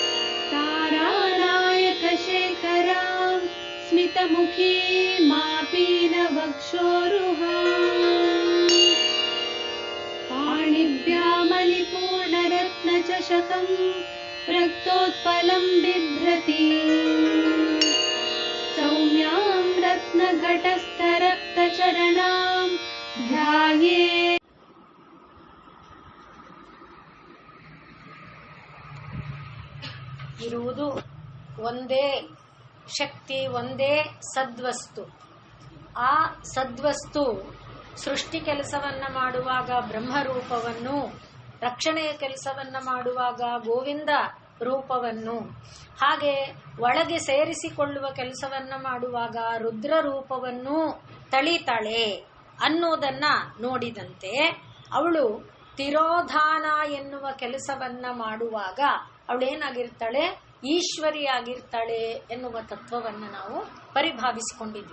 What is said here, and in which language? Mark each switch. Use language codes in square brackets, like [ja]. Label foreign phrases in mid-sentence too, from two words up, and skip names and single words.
[sa] तारानायकशेखरां स्मितमुखी मापीनवक्षोरुहाम् पाणिभ्यामलिपूर्णरत्नचषकं रक्तोत्पलं बिभ्रति सौम्यां रत्नघटस्थरक्तचरणां ध्यायेत्। [kn] ಇರುವುದು ಒಂದೇ ಶಕ್ತಿ, ಒಂದೇ ಸದ್ವಸ್ತು. ಆ ಸದ್ವಸ್ತು ಸೃಷ್ಟಿ ಕೆಲಸವನ್ನ ಮಾಡುವಾಗ ಬ್ರಹ್ಮರೂಪವನ್ನು, ರಕ್ಷಣೆಯ ಕೆಲಸವನ್ನ ಮಾಡುವಾಗ ಗೋವಿಂದ ರೂಪವನ್ನು, ಹಾಗೆ ಒಳಗೆ ಸೇರಿಸಿಕೊಳ್ಳುವ ಕೆಲಸವನ್ನ ಮಾಡುವಾಗ ರುದ್ರ ರೂಪವನ್ನು ತಳಿತಾಳೆ ಅನ್ನೋದನ್ನ ನೋಡಿದಂತೆ ಅವಳು ತಿರೋಧಾನ ಎನ್ನುವ ಕೆಲಸವನ್ನ ಮಾಡುವಾಗ ಅವಳೇನಾಗಿರ್ತಾಳೆ, ಈಶ್ವರಿಯಾಗಿರ್ತಾಳೆ ಎನ್ನುವ ತತ್ವವನ್ನು ನಾವು ಪರಿಭಾವಿಸಿಕೊಂಡಿದ್ವಿ.